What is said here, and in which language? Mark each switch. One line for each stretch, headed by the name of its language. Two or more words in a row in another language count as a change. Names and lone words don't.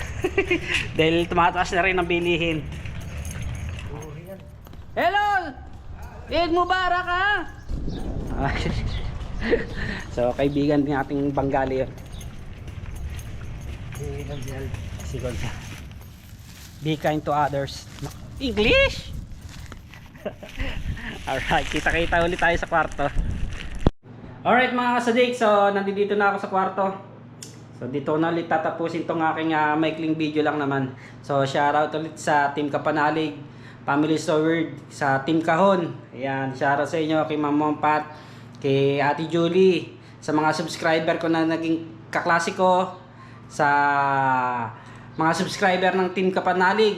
Filipino: Dahil tumataas na rin ang bilihin. Hello!
Arabic: عيد مبارك
Filipino: ha! So, kaibigan din ating Bengali yun. Si Gonzal.
English: Be kind to others. English!
Filipino: Alright, kita-kita ulit tayo sa kwarto. Alright mga kasadik, so nandito na ako sa kwarto. So dito na ulit tatapusin tong aking maikling video lang naman. So shoutout ulit sa Team Kapanalig, Family Steward, sa Team Kahon. Ayan, shoutout sa inyo kay Ma'am Mompat, kay Ate Julie, sa mga subscriber ko na naging kaklase ko, sa mga subscriber ng Team Kapanalig.